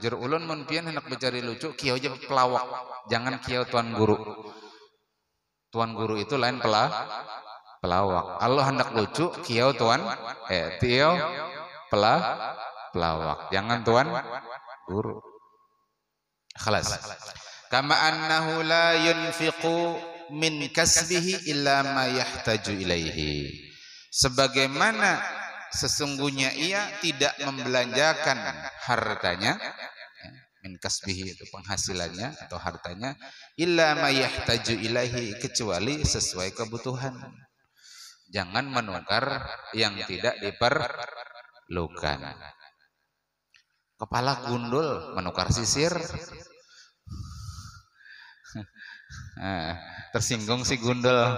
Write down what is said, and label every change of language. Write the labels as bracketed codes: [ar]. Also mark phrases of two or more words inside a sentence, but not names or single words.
[bjn] Jur ulun mun pian hendak bicari lucu, kieu aja pelawak. Jangan kieu tuan guru. Tuan guru itu lain pelawak. Allah hendak lucu, kieu tuan pelawak. Jangan tuan guru. Khalas. [ar] كما أنه لا ينفق من كسبه إلا ما يحتاج إليه. [id] Sebagaimana sesungguhnya ia tidak membelanjakan hartanya, [ar] من كسبه [id] itu penghasilannya atau hartanya, [ar] إلا ما يحتاج إليه, [id] kecuali sesuai kebutuhan. Jangan menukar yang tidak diperlukan. Kepala gundul menukar sisir. Tersinggung si gundul.